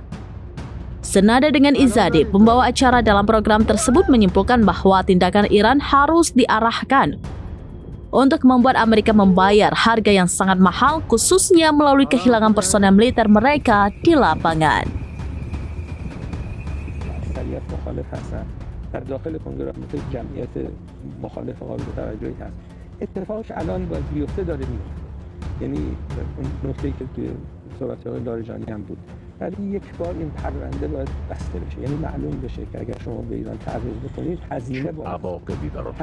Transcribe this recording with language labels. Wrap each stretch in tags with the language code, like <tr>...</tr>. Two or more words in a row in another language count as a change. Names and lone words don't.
<id>Senada dengan Izzadi, pembawa acara dalam program tersebut menyimpulkan bahwa tindakan Iran harus diarahkan untuk membuat Amerika membayar harga yang sangat mahal, khususnya melalui kehilangan personel militer mereka di lapangan.</id> <fa>در داخل کنگره جمعیت مخالف قابل توجهی هست. اتفاقی که الان باید بیفته داره میفته. یعنی اون نکته‌ای که توی صحبت آقای لاریجانی هم بود. ولی یک بار این پرونده باید بسته بشه. یعنی معلوم بشه که اگر شما به ایران تعرض بکنید هزینه بالاست.</fa>